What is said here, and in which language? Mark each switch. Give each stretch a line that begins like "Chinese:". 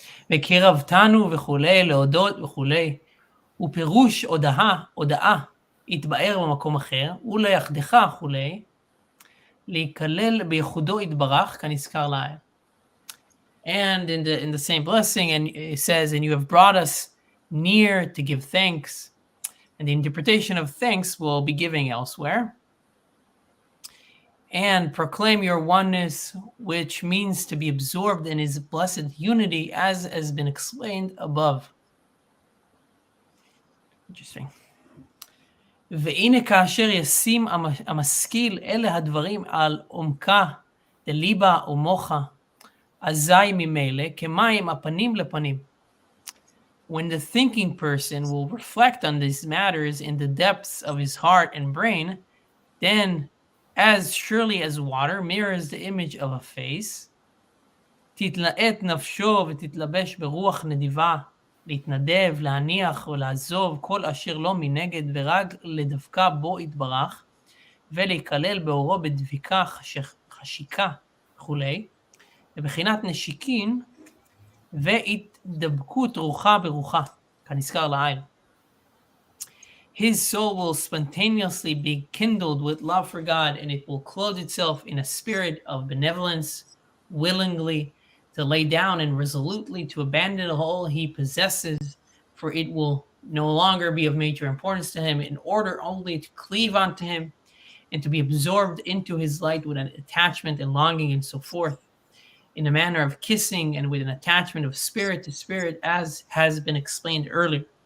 Hebrew: וקרבתנו וכולי, להודות וכולי, ופירוש הודאה, יתבאר במקום אחר, וליחדך וכולי, להיכלל בייחודו יתברך, כנזכר לעיל.
English: And in the same blessing, and it says, and you have brought us near to give thanks, and the interpretation of thanks will be giving elsewhere. And proclaim your oneness, which means to be absorbed in his blessed unity, as has been explained above. Interesting.
Hebrew: והנה כאשר ישים המשכיל אלה הדברים על עומקה דליבה ומוחה, אזי ממילא כמים הפנים לפנים.
English: When the thinking person will reflect on these matters in the depths of his heart and brain, then as surely as water mirrors the image of a face,
Hebrew: תתלהט נפשו ותתלבש ברוח נדיבה, להתנדב, להניח ולעזוב כל אשר לא מנגד ורק לדווקא בו יתברך, ולהיכלל באורו בדביקה, חשיקה וכולי, בבחינת נשיקין והתדבקות רוחה ברוחה, כנזכר לעיל.
English: His soul will spontaneously be kindled with love for God, and it will clothe itself in a spirit of benevolence, willingly to lay down and resolutely to abandon all he possesses, for it will no longer be of major importance to him, in order only to cleave unto him and to be absorbed into his light with an attachment and longing and so forth, in a manner of kissing and with an attachment of spirit to spirit, as has been explained earlier.